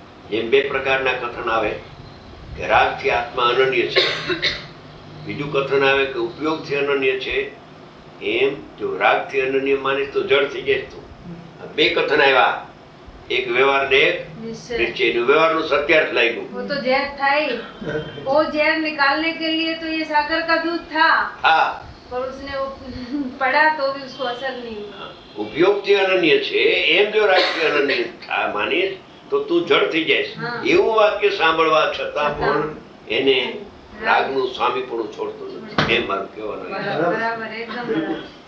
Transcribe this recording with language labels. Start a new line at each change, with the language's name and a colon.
Gujarati: એમ બે પ્રકારના કથન આવે કે રાગથી આત્મા અનન્ય છે, બીજું કથન આવે કે ઉપયોગથી અનન્ય છે. એમ જો રાગથી અનન્ય માનીશ તો જડ થઈ જાય. તું બે કથન આવ્યા, એક વ્યવહાર ને એક નિશ્ચય. વ્યવહારનું સત્યાર્થ લાગ્યું.
Hindi: वो तो जहर था ही, वो जहर निकालने के लिए तो ये सागर का दूध था, पर उसने वो पड़ा तो भी उसको असर नहीं हुआ.
Gujarati: ઉપયોગથી અનન્ય છે એમ જો રાગથી અનન્ય માનીશ તો તું જડ થઈ જઈશ. એવું વાક્ય સાંભળવા છતાં પણ એને રાગનું સ્વામી પણ છોડતો નથી. એમ મારું કહેવાનું. બરાબર, એકદમ બરાબર.